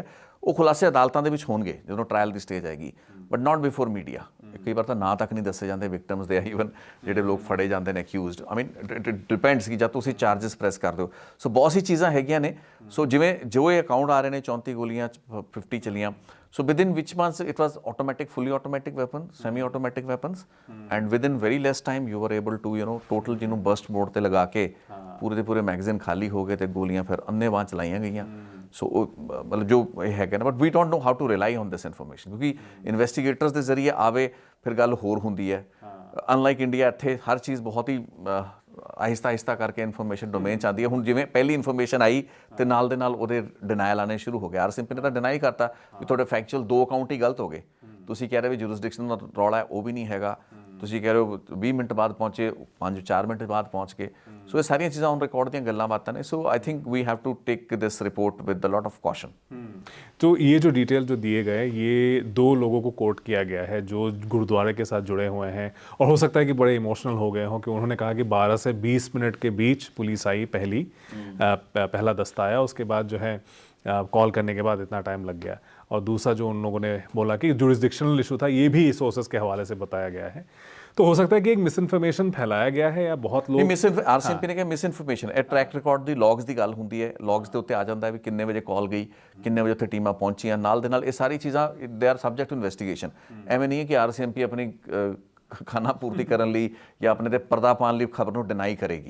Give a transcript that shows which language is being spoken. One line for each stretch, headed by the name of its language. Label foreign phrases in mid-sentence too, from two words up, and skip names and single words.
Punjabi: ਉਹ ਖੁਲਾਸੇ ਅਦਾਲਤਾਂ ਦੇ ਵਿੱਚ ਹੋਣਗੇ ਜਦੋਂ ਟ੍ਰਾਇਲ ਦੀ ਸਟੇਜ ਆਏਗੀ,
English: but not before media.
Punjabi: ਕਈ ਵਾਰ ਤਾਂ ਨਾਂ ਤੱਕ ਨਹੀਂ ਦੱਸੇ ਜਾਂਦੇ ਵਿਕਟਮਸ ਦੇ, ਈਵਨ ਜਿਹੜੇ ਲੋਕ ਫੜੇ ਜਾਂਦੇ ਨੇ ਅਕਿਊਜ਼ਡ।
English: I mean it depends
Punjabi: ਕਿ ਜਦ ਤੁਸੀਂ
English: charges press
Punjabi: ਕਰਦੇ ਹੋ। ਸੋ ਬਹੁਤ ਸੀ ਚੀਜ਼ਾਂ ਹੈਗੀਆਂ ਨੇ। ਸੋ ਜਿਵੇਂ ਜੋ ਇਹ ਅਕਾਊਂਟ ਆ ਰਹੇ ਨੇ 34 ਗੋਲੀਆਂ 50 ਚਲੀਆਂ,
English: so within which months it was automatic, fully automatic weapon, semi automatic weapons, and within very less time you were able to total ਜਿਹਨੂੰ burst mode
Punjabi: ਤੇ ਲਗਾ ਕੇ ਪੂਰੇ ਦੇ ਪੂਰੇ ਮੈਗਜ਼ੀਨ ਖਾਲੀ ਹੋ ਗਏ ਤੇ ਗੋਲੀਆਂ ਫਿਰ ਅੰਨ੍ਹੇਵਾਹ ਚਲਾਈਆਂ ਗਈਆਂ। ਸੋ ਮਤਲਬ ਜੋ ਇਹ ਹੈਗਾ ਨਾ,
English: but we don't know how to rely on this information,
Punjabi: ਕਿਉਂਕਿ ਇਨਵੈਸਟੀਗੇਟਰਸ ਦੇ ਜ਼ਰੀਏ ਆਵੇ ਫਿਰ ਗੱਲ ਹੋਰ ਹੁੰਦੀ ਹੈ। ਅਨਲਾਈਕ ਇੰਡੀਆ, ਇੱਥੇ ਹਰ ਚੀਜ਼ ਬਹੁਤ ਹੀ ਆਹਿਸਤਾ ਆਹਿਸਤਾ ਕਰਕੇ
English: information domain
Punjabi: 'ਚ ਆਉਂਦੀ ਹੈ। ਹੁਣ ਜਿਵੇਂ ਪਹਿਲੀ ਇਨਫੋਰਮੇਸ਼ਨ ਆਈ ਤੇ ਨਾਲ ਦੇ ਨਾਲ ਉਹਦੇ ਡਿਨਾਇਲ ਆਉਣੇ ਸ਼ੁਰੂ ਹੋ ਗਏ। ਆਰਸੀਐਮਪੀ ਨੇ ਤਾਂ ਡਿਨਾਈ ਕਰਤਾ ਵੀ ਤੁਹਾਡੇ ਫੈਕਚੁਅਲ 2 ਅਕਾਊਂਟ ਹੀ ਗਲਤ ਹੋ ਗਏ। ਤੁਸੀਂ ਕਹਿ ਰਹੇ ਵੀ ਜੁਰਿਸਡਿਕਸ਼ਨ ਦਾ ਰੌਲਾ ਹੈ, ਉਹ ਵੀ ਨਹੀਂ ਹੈਗਾ। ਤੁਸੀਂ ਕਹਿ ਰਹੇ ਹੋ 20 ਮਿੰਟ ਬਾਅਦ ਪਹੁੰਚੇ, 4 ਮਿੰਟ ਬਾਅਦ ਪਹੁੰਚ ਕੇ। ਸੋ ਇਹ ਸਾਰੀਆਂ ਚੀਜ਼ਾਂ
English: on record
Punjabi: ਦੀਆਂ ਗੱਲਾਂ ਬਾਤਾਂ ਨੇ।
English: ਸੋ I think we have to take this report with a lot of caution.
Hindi: तो ये जो डिटेल जो दिए गए, ये 2 लोगों को कोट किया गया है जो गुरुद्वारे के साथ जुड़े हुए हैं, और हो सकता है कि बड़े इमोशनल हो गए हों कि उन्होंने कहा कि 12 से 20 मिनट के बीच पुलिस आई, पहला दस्ता आया, उसके बाद जो है कॉल करने के बाद इतना टाइम लग गया। और दूसरा जो उन लोगों ने बोला कि जुरिस्डिक्शनल इशू था, ये भी सोर्सेस के हवाले से बताया गया है। तो हो सकता है कि एक मिस इन्फॉर्मेशन फैलाया गया है, या बहुत लोग
Punjabi: ਆਰਸੀਐਮਪੀ ਨੇ ਕਿਹਾ ਮਿਸ ਇਨਫੋਰਮੇਸ਼ਨ। ਇਹ
English: track record
Punjabi: ਦੀ ਲੌਗਸ ਦੀ ਗੱਲ ਹੁੰਦੀ ਹੈ। ਲੌਗਸ ਦੇ ਉੱਤੇ ਆ ਜਾਂਦਾ ਹੈ ਵੀ ਕਿੰਨੇ ਵਜੇ ਕਾਲ ਗਈ, ਕਿੰਨੇ ਵਜੇ ਉੱਥੇ ਟੀਮਾਂ ਪਹੁੰਚੀਆਂ। ਨਾਲ ਦੇ ਨਾਲ ਇਹ ਸਾਰੀ ਚੀਜ਼ਾਂ
English: they are subject to investigation.
Punjabi: ਐਵੇਂ ਨਹੀਂ ਹੈ ਕਿ ਆਰਸੀਐਮਪੀ ਆਪਣੀ ਖਾਨਾ ਪੂਰਤੀ ਕਰਨ ਲਈ ਜਾਂ ਆਪਣੇ ਤੇ ਪਰਦਾ ਪਾਉਣ ਲਈ ਖਬਰ ਨੂੰ ਡਿਨਾਈ ਕਰੇਗੀ।